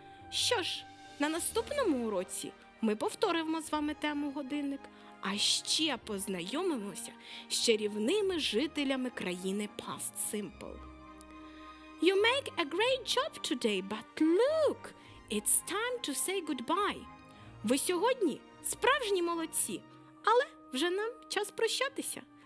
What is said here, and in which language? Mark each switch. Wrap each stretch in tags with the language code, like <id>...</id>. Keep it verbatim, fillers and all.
<uk>Що ж, на наступному уроці ми повторимо з вами тему годинник, а ще познайомимося з чарівними жителями країни Past Simple.</uk> <en>You make a great job today, but look, it's time to say goodbye.</en> <uk>Ви сьогодні справжні молодці, але вже нам час прощатися.</uk>